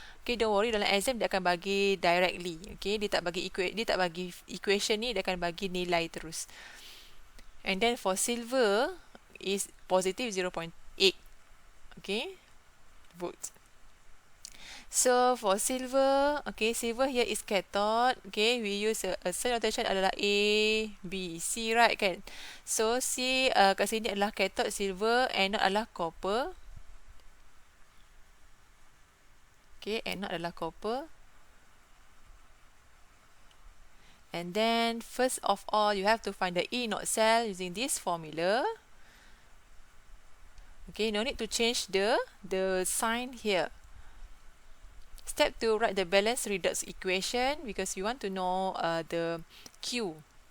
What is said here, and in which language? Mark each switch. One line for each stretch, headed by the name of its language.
English: Okay, don't worry,
Malay: dalam exam dia akan bagi
English: directly, okay,
Malay: dia tak bagi equation ni, dia akan bagi nilai terus.
English: And then for silver is positive 0.8, okay, volts. So for silver, okay, silver here is cathode. Okay, we use a cell notation adalah A, B, C, right kan?
Malay: So C kat sini adalah cathode silver, anode adalah copper. Okay, anode adalah copper.
English: And then first of all, you have to find the E naught cell using this formula. Okay, no need to change the sign here. Step 2, write the balanced redox equation because you want to know the Q.